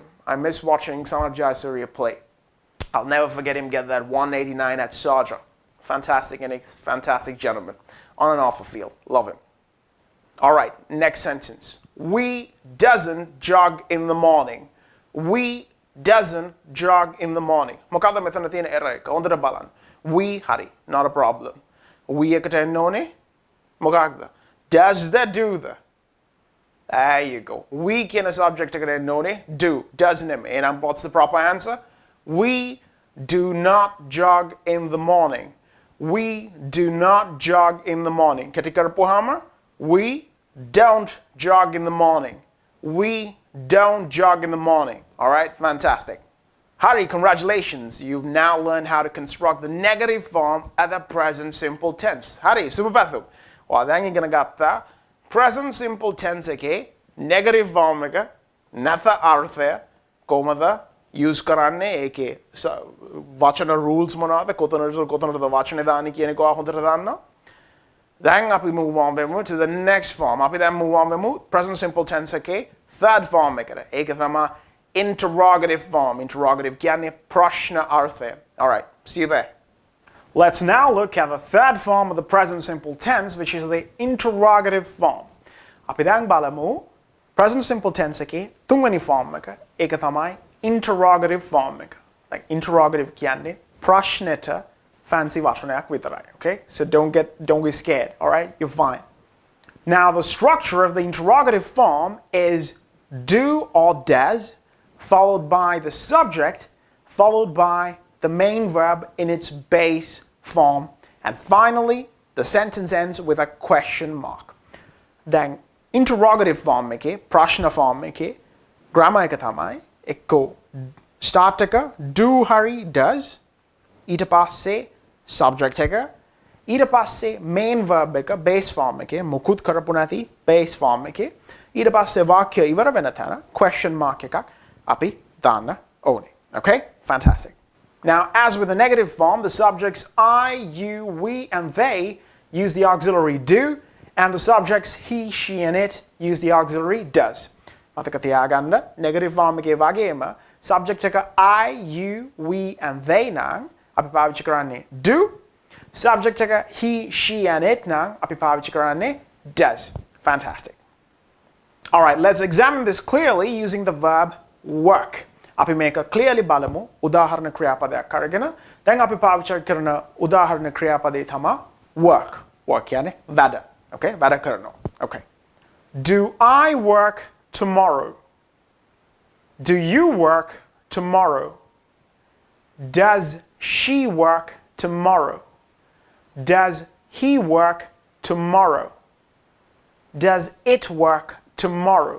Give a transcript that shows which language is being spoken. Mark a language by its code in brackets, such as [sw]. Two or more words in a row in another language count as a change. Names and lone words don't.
[en] I miss watching Sanath Jayasuriya play. I'll never forget him get that 189 at Sharjah. Fantastic and fantastic gentleman. On and off the field. Love him. All right, next sentence. We doesn't jog in the morning. We doesn't jog in the morning. [si] මොකද්ද මෙතන තියෙන error එක? හොඳට බලන්න. We හරි. [en] Not a problem. [si] We එකට එන්න ඕනේ. මොකක්ද? [en] Does the do the. There you go. We [si] කියන subject එකට එන්න ඕනේ. [en] Do. Does නෙමෙයි. And what's the proper answer? We do not jog in the morning. We do not jog in the morning. [si] කෙටි කරපුවාම [en] we don't jog in the morning. We don't jog in the morning. All right, fantastic. Hari, congratulations. You've now learned how to construct the negative form at the present simple tense. Hari, super pathu. Well, then you're gonna get the present simple tense okay? Negative form [si] එක නැත අර්ථය කොහමද use කරන්නේ ඒකේ වචන rules මොනවාද කොතනද වචනේ දාන්නේ කියන එක හොඳට දන්නවා. [en] Then අපි move on වෙමු to the next form. [si] අපි දැන් [en] move on [si] වෙමු [en] present simple tense [si] එකේ [en] third form [si] එකට. ඒක තමයි [en] interrogative form. [si] Interrogative කියන්නේ ප්‍රශ්න අර්ථය. [en] All right, see you there. Let's now look at the third form of the present simple tense, which is the interrogative form. [si] අපි දැන් බලමු [en] present simple tense [si] එකේ තුන්වෙනි form එක. ඒක තමයි [en] interrogative form [si] එක. [en] Like interrogative [si] කියන්නේ ප්‍රශ්නෙට fancy වචනයක් විතරයි. [en] Okay? So don't be scared. All right? You're fine. Now the structure of the interrogative form is do or does, followed by the subject, followed by the main verb in its base form, and finally the sentence ends with a question mark. [si] Then [en] interrogative form [si] එකේ ප්‍රශ්න form එකේ grammar එක තමයි එක්කෝ start එක do හරි does ඊට පස්සේ subject එක ඊට පස්සේ [en] main verb [si] එක [en] base form [si] එකේ මුකුත් කරපු නැති [en] base form [si] එකේ ඊට පස්සේ වාක්‍ය ඉවර වෙන තැන [en] question mark [si] එකක් අපි දාන්න ඕනේ. [en] Okay? Fantastic. Now, as with the negative form, the subjects I, you, we, and they use the auxiliary do, and the subjects he, she, and it use the auxiliary does. [si] මතක තියාගන්න [en] negative form [si] එකේ වගේම subject එක [en] I, you, we, and they [si] නම් අපි පාවිච්චි කරන්නේ do. Subject එක [en] he, she, and it [si] නම් අපි පාවිච්චි කරන්නේ does. Fantastic. [en] All right, let's examine this clearly using the verb work. [si] අපි මේක clearly බලමු උදාහරණ ක්‍රියාපදයක් අරගෙන දැන් අපි පාවිච්චි කරන උදාහරණ ක්‍රියාපදේ තමයි work. work කියන්නේ වැඩ. Okay? වැඩ කරනවා. [en] Okay. Do I work tomorrow? Do you work tomorrow? Does she work tomorrow? Does he work tomorrow? Does it work tomorrow?